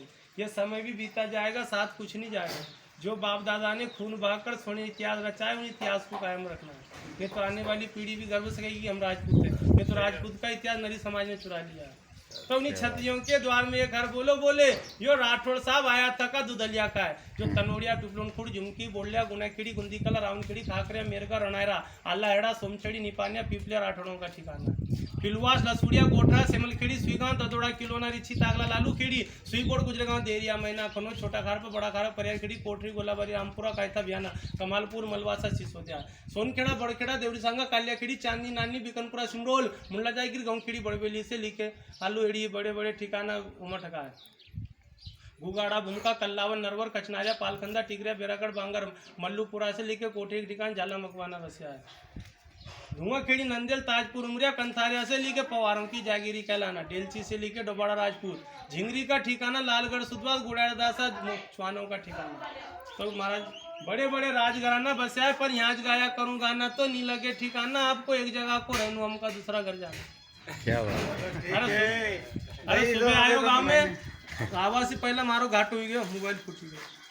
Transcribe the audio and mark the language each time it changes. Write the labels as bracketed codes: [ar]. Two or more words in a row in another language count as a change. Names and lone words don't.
[hi] ये समय भी बीता जाएगा, साथ कुछ नहीं जाएगा। जो बाप दादा ने खून बहाकर सोने इतिहास रचा है, उन इतिहास को कायम रखना है। ये तो आने वाली पीढ़ी भी गर्व से कहेगी कि हम राजपूत हैं। ये तो राजपूत का इतिहास नरी समाज ने चुरा लिया है। तो उन्हीं छत्रियों के द्वार में एक घर बोले यो राठौड़ साहब आया था का दुदलिया का है, जो तनोड़िया पिपलोनखुड़ झुमकी बोलिया गुनाखेड़ी गुंदीकला रावणखेड़ी खाकरिया मेरगा रणायरा आला हेड़ा सोमचड़ी निपानिया पिपलिया राठौड़ों का ठिकाना। पिलवास लसूड़िया गोठरा सेमलखेड़ी सुईगांव ददोड़ा किलोना रिछी तागला लालू खेड़ी सुईकोट गुजरगांव देरिया मैना खनो छोटा खार पर बड़ा खारा परियार खेड़ी कोठरी गोलाबारी रामपुरा कायथा बियाना कमालपुर मलवासा सिसोदिया सोनखेड़ा बड़खेड़ा देवरी सांगा कालिया खेड़ी चांदनी नानी बिकनपुरा सिमरोल मुल्ला जायगिर गाँव खेड़ी बड़बेली से लिखे आलू एड़ी बड़े बड़े ठिकाना उमठका है। गुगाड़ा भूमका कल्लावन नरवर कचनारिया पालखंदा टिगरिया बेरागढ़ बांगर मल्लूपुरा से लेके कोठे के ठिकान झाला मकवाना बसिया है। धुआंखेड़ी नंदेल ताजपुर उमरिया कंथारिया से लेके पवारों की जागीरी कहलाना, डेलची से लेके डोबाड़ा राजपूत, झिंगरी का ठिकाना लालगढ़ सुधवास गुड़ादासा चौहानों का ठिकाना। तो महाराज बड़े बड़े राजघराना बसा है, पर यहाँ गाया करूँ गाना तो नहीं लगे ठिकाना, आपको एक जगह को रहूँ हमका दूसरा घर जाना। क्या बात। अरे सुबह आयो गाँव में, आवाज से पहले मारो घाट हो गया, मोबाइल फूट गया।